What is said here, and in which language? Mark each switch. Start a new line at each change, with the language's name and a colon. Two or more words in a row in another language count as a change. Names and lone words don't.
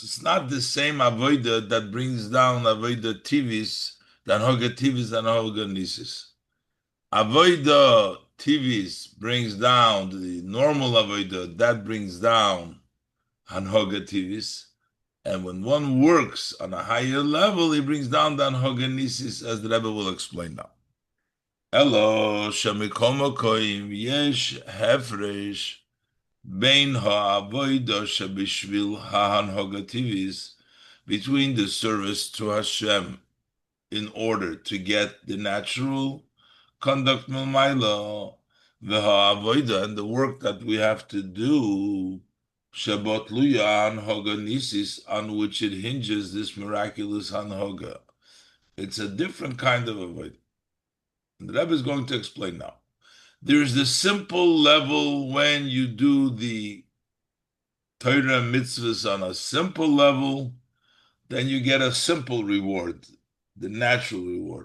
English: It's not the same avodah that brings down
Hebrew: עבודה טבעית,
English: the
Hebrew: הנהגה טבעית
English: and
Hebrew: הנהגה ניסית. עבודה טבעית
English: brings down the normal avodah, that brings down
Hebrew: הנהגה טבעית.
English: And when one works on a higher level, he brings down the
Hebrew: הנהגה ניסית,
English: as the Rebbe will explain now.
Hebrew: אלא שמכל מקום יש הפרש בין העבודה שבשביל ההנהגה טבעית,
English: between the service to Hashem in order to get the natural conduct
Hebrew: מלמעלה, והעבודה,
English: and the work that we have to do,
Hebrew: שבה תלויה הנהגה ניסית,
English: on which it hinges this miraculous hanhoga. It's a different kind of avodah. The Rebbe is going to explain now. There's the simple level when you do the Torah mitzvahs on a simple level, then you get a simple reward, the natural reward.